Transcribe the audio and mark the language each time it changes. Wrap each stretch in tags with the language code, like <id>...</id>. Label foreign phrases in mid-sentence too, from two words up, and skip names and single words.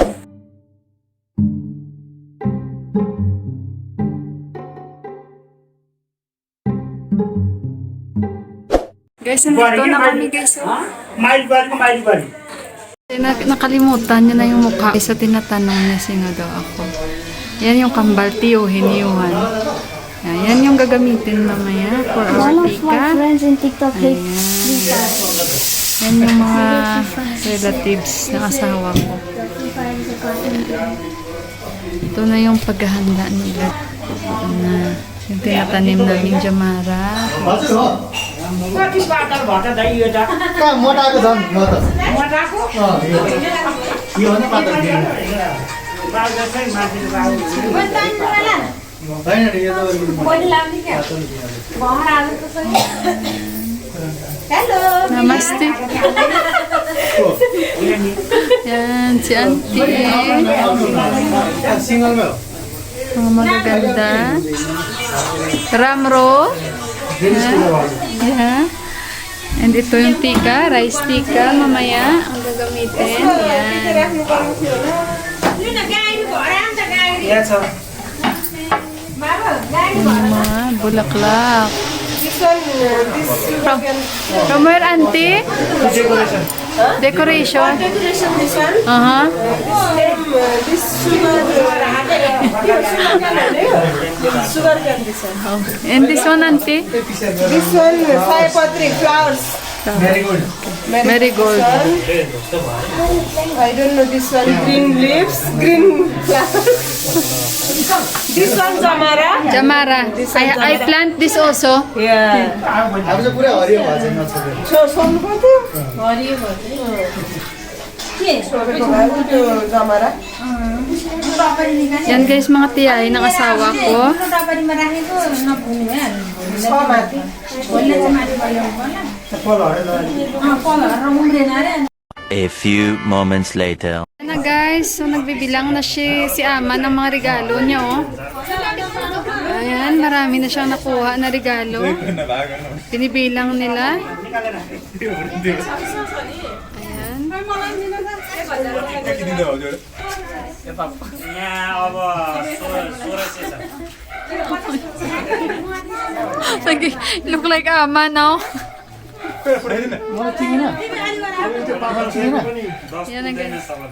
<tl>Guys, nandito na kami guys. Oh.</tl> <ne>माइल बारी</ne> <tl>Nakalimutan niya na yung mukha. So, tinatanong niya sino daw ako. Yan yung kambal tiyuhin ni Johan. Yan yung gagamitin mamaya</tl> <en>for our One of my tika. friends in TikTok hates</en> <tl>Ayan.</tl> <en>these</en> <tl>Yan yung mga relatives ng asawa ko. Ito na yung paghahanda nila. Ito na. Yung tinatanim namin Jamara.</tl> <ne>कहाँ मोटाएको छ नि हो त यो हो नि पातल होइन नि यो त Namaste.</ne> <tl>Yan, si auntie.</tl> <ne>सिङ्गलमै हो</ne> <tl>Mga magaganda. Ramro.</tl> <en>Yeah.</en> <tl>And ito yung tika, rice tika, mamaya ang gagamitin. Yan.</tl> <ne>यहाँ छ</ne> <tl>Yung mga bulaklak.</tl> <en>From where, auntie? डेकोरेसन Decoration. This one, Uh-huh. this sugar cane, this one. And this one, auntie? This one, Sayapatri, flowers. मेरीगोल्ड Marigold. I don't know this one, green leaves, green flowers. This one, Zamara. Jamara. I plant this also. Yeah.</en> <ne>अब चाहिँ पुरै हरियो भएको छ नछोडेर So, सोमपति? हरियो भयो Zamara.</ne> <tl>Yan guys, mga tiyahin ng asawa ko. Somati.</tl> <en>a few moments later.</en> <tl>Na guys, so nagbibilang na si Ama ng mga regalo niya, oh. Ayan, marami na siyang nakuha na regalo. Pinibilang nila.</tl> <ne>यहाँ अब 1600 छ</ne> <en>Look like Ama now.</en> <ne>मलाई चिनेन त्यो पाखा चिनेन</ne> <tl>Yan na guys.</tl>